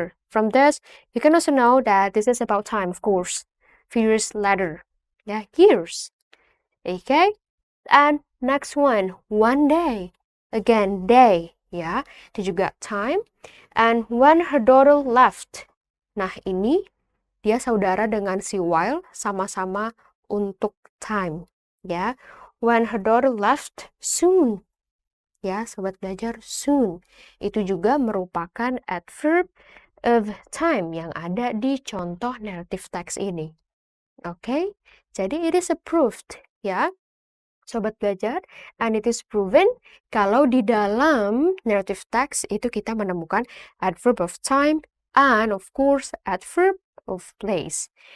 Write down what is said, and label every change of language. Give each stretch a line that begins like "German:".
English: From this, you can also know that this is about time, of course. Few years later. Yeah, years. Okay, and next one day. Again, day.
Indonesian: Ya, itu juga time.
English: And when her daughter left.
Indonesian: Nah, ini dia saudara dengan si while, sama-sama untuk time.
English: Ya, when her daughter left soon.
Indonesian: Ya, sobat belajar, soon. Itu juga merupakan adverb of time yang ada di contoh narrative text ini. Oke, jadi
English: it is approved,
Indonesian: ya. Sobat belajar,
English: and it is proven
Indonesian: kalau di dalam narrative text itu kita menemukan
English: adverb of time and of course adverb of place.